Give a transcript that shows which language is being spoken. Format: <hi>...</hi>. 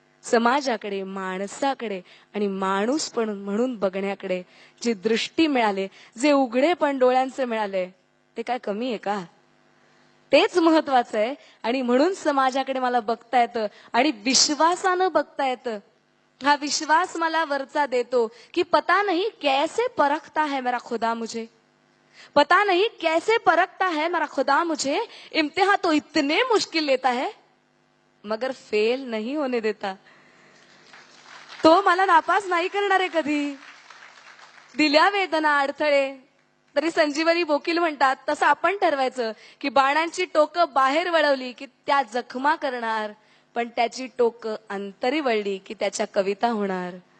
<mr>समाजाकडे, माणसाकडे आणि माणूस पण म्हणून बघण्याकडे जी दृष्टी मिळाले, जे उघडे पण डोळ्यांचे मिळाले, ते काय कमी आहे का? तेच महत्वाचं आहे. आणि म्हणून समाजाकडे मला बघता येतं आणि विश्वासानं बघता येतं. हा विश्वास मला वरचा देतो की</mr> <hi>पता नहीं कैसे परखता है मेरा खुदा मुझे, पता नहीं कैसे परखता है मेरा खुदा मुझे, इम्तिहान तो इतने मुश्किल लेता है मगर फेल नहीं होने देता.</hi> <mr>तो मला नापास नाही करणार आहे कधी. दिल्या वेदना अडथळे तरी संजीवनी बोकील म्हणतात, तसं आपण ठरवायचं की बाणांची टोकं बाहेर वळवली की त्या जखमा करणार, पण त्याची टोकं अंतरी वळली की त्याच्या कविता होणार.</mr>